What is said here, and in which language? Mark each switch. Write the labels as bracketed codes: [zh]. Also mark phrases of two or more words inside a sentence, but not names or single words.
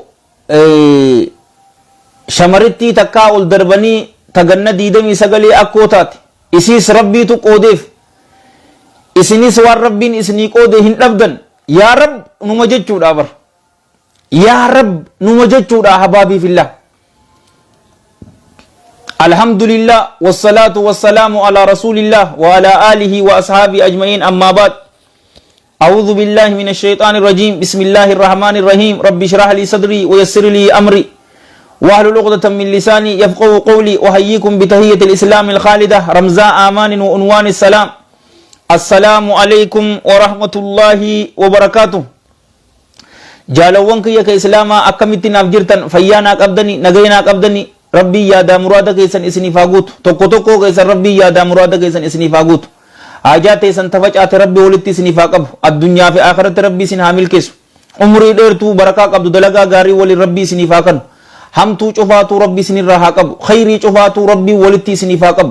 [om] shamaritti takkaa ol darbanii taganna 29 akkoo taate isiis rabbiitu qoodeef isinis waan rabbiin isinii qoode hin dhabdan [ar] yaa rab [om] numa jechuudha bar [ar] yaa rab [om] numa jechuudha [ar] habaabii fillah الحمد لله والصلاة والسلام على رسول الله وعلى آله وأصحابه أجمعين أما بعد أعوذ بالله من الشيطان الرجيم بسم الله الرحمن الرحيم رب اشرح لي صدري ويسر لي أمري واحلل عقدة من لساني يفقهوا قولي أحييكم بتحية الإسلام الخالدة رمزاء آمان وعنوان السلام السلام عليكم ورحمة الله وبركاته [om] jaalawwan kiyya ka islaamaa akkamitti naaf jirtan fayyaa naa qabdani nagaya naa qabdani rabbii yaadaa muraada keessan isiniif haa guutu tokko tokko keessan rabbii yaadaa muraada keessan isiniif haa guutu haajaa teessan tafacaate rabbi walitti isiniif haa qabu addunyaa fi akhiratti rabbii isin haa milkeessu umrii dheertuu barakaa qabdu dalagaa gaarii waliin rabbii isiniif haa kennu hamtuu cufaatuu rabbii isinirraa haa qabu khayrii cufaatuu rabbii walitti isiniif haa qabu